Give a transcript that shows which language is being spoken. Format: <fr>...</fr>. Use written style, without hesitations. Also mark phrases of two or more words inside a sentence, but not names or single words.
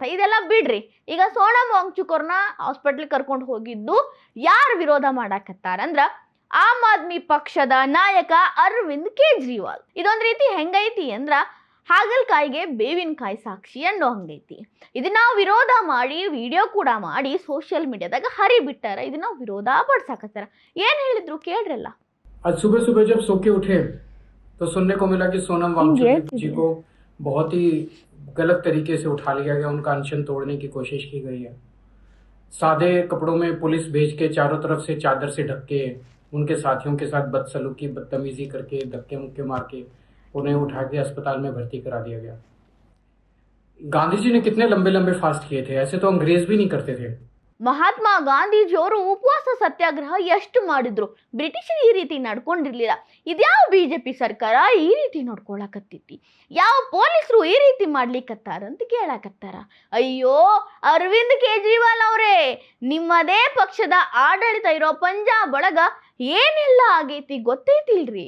<kn>ಇದೆಲ್ಲ ಬಿಡ್ರಿ, ಈಗ ಸೋನಮ್ ವಾಂಗ್ಚುಕ್ ಅವ್ರನ್ನ ಹಾಸ್ಪಿಟ್ಲಿಗೆ ಕರ್ಕೊಂಡು ಹೋಗಿದ್ದು ಯಾರು ವಿರೋಧ ಮಾಡಾಕತ್ತಾರಂದ್ರ ಆಮ್ ಆದ್ಮಿ ಪಕ್ಷದ ನಾಯಕ ಅರವಿಂದ್ ಕೇಜ್ರಿವಾಲ್. ಇದೊಂದು ರೀತಿ ಹೆಂಗೈತಿ ಅಂದ್ರ ಹಾಗಲಕಾಯಿಗೆ ಬೇವಿನಕಾಯಿ ಸಾಕ್ಷಿ ಅನ್ನೋ ಹಂಗೈತಿ. ಇದನ್ನ ವಿರೋಧ ಮಾಡಿ ವಿಡಿಯೋ ಕೂಡ ಮಾಡಿ</kn> <en>social mediaದಾಗ</en> <kn>ಹರಿಬಿಟ್ಟಾರ. ಇದನ್ನ ವಿರೋಧ ಪಡಿಸಾಕತ್ತಾರ. ಏನ್ ಹೇಳಿದ್ರು ಕೇಳ್ರಲ್ಲ.</kn> <hi>आज सुबह सुबह जब सो के उठे तो सुनने को मिला कि सोनम वांगचुक जी को बहुत ही गलत तरीके से उठा लिया गया, उनका अनशन तोड़ने की कोशिश की गई है। सादे कपड़ों में पुलिस भेज के चारों तरफ से चादर से ढक के उनके साथियों के साथ बदसलूकी बदतमीजी करके धक्के मुक्के मार के उन्हें उठा के अस्पताल में भर्ती करा दिया गया। गांधी जी ने कितने लंबे लंबे फास्ट किए थे, ऐसे तो अंग्रेज भी नहीं करते थे।</hi> <kn>ಮಹಾತ್ಮ ಗಾಂಧೀಜಿಯವರು ಉಪವಾಸ ಸತ್ಯಾಗ್ರಹ ಎಷ್ಟು ಮಾಡಿದ್ರು, ಬ್ರಿಟಿಷರು ಈ ರೀತಿ ನಡ್ಕೊಂಡಿರ್ಲಿಲ್ಲ. ಇದ್ಯಾವ BJP ಸರ್ಕಾರ ಈ ರೀತಿ ನಡ್ಕೊಳಕತ್ತೈತಿ? ಯಾವ ಪೊಲೀಸರು ಈ ರೀತಿ ಮಾಡ್ಲಿಕ್ಕತ್ತಾರ ಅಂತ ಕೇಳಾಕತ್ತಾರ. ಅಯ್ಯೋ ಅರವಿಂದ್ ಕೇಜ್ರಿವಾಲ್ ಅವರೇ, ನಿಮ್ಮದೇ ಪಕ್ಷದ ಆಡಳಿತ ಇರೋ ಪಂಜಾಬ್ ಒಳಗ ಏನೆಲ್ಲ ಆಗೈತಿ ಗೊತ್ತೈತಿಲ್ರಿ?</kn>